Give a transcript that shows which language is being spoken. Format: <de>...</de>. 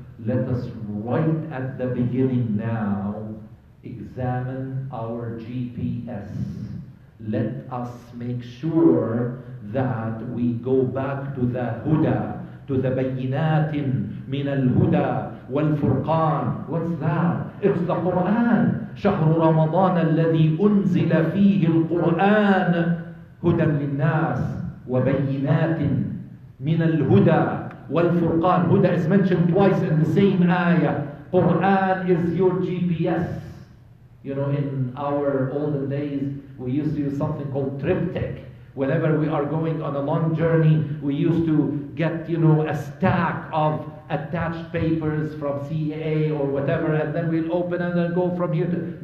<en>Let us right at the beginning now examine our GPS. Let us make sure that we go back to the Huda, to the</en> <ar>Bayyinatin min al-Huda wal-Furqan.</ar> <en>What's that? It's the Quran.</en> <ar>شهر رمضان الذي أنزل فيه القرآن هدى للناس وبينات من الهدى والفرقان.</ar> <en>Huda is mentioned twice in the same ayah. Quran is your GPS. In our olden days, we used to use something called triptych. Whenever we are going on a long journey, we used to get, a stack of attached papers from CAA or whatever, and then we'll open and then go from here to...</en>